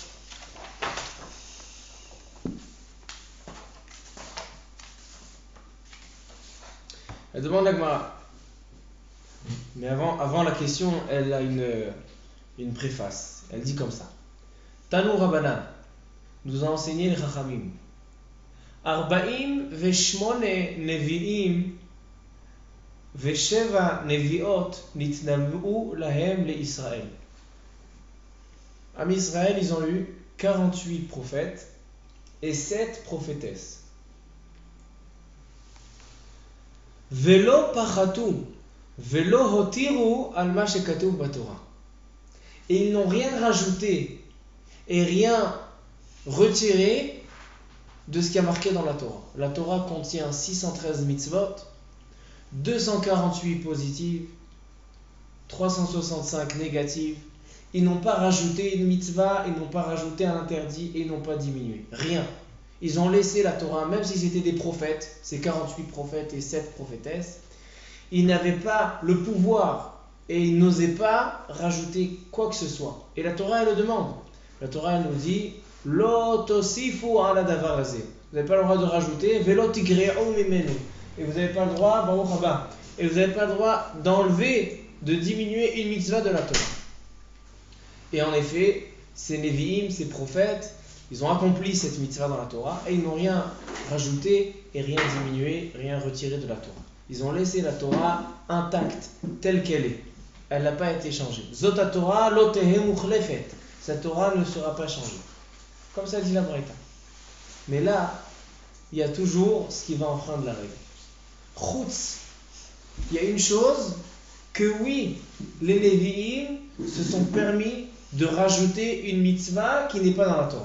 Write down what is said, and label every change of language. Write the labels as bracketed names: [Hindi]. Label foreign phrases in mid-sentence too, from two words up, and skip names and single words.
[French] Elle demande la Gemara. Mais avant la question, elle a une préface. Elle dit comme ça. [Hebrew] תנו רבנן [French] nous a enseigné les Chachamim. [Hebrew] ארבעים ושמונה נביאים ושבע נביאות נתנבאו להם לישראל. [French] Am Israël, ils ont eu 48 prophètes et 7 prophétesses. [Hebrew] ולא פחתו ולא הותירו על מה שכתוב בתורה. [French] Et ils n'ont rien rajouté et rien retiré de ce qui a marqué dans la Torah. La Torah contient 613 mitzvot, 248 positives, 365 négatives. Ils n'ont pas rajouté une mitzvah, ils n'ont pas rajouté un interdit et ils n'ont pas diminué. Rien. Ils ont laissé la Torah, même si c'était des prophètes, ces 48 prophètes et 7 prophétesses, ils n'avaient pas le pouvoir et ils n'osaient pas rajouter quoi que ce soit. Et la Torah, elle le demande. La Torah, elle nous dit [Hebrew] לא תוסיפו על הדבר הזה. [French] Vous n'avez pas le droit de rajouter [Hebrew] ולא תגרעו ממנו. [French] Et vous n'avez pas le droit, [Hebrew] ברוך הבא. [French] Et vous n'avez pas le droit d'enlever, de diminuer une mitzvah de la Torah. Et en effet, ces Nevi'im, ces prophètes, ils ont accompli cette mitzvah dans la Torah et ils n'ont rien rajouté et rien diminué, rien retiré de la Torah. Ils ont laissé la Torah intacte, telle qu'elle est. Elle n'a pas été changée. [Hebrew] זאת תורה לא תהא מוחלפת. [French] Cette Torah ne sera pas changée. Comme ça dit la Braïta. Mais là, il y a toujours ce qui va enfreindre la règle. Chutz. Il y a une chose que oui, les Lévi'im se sont permis de rajouter une mitzvah qui n'est pas dans la Torah.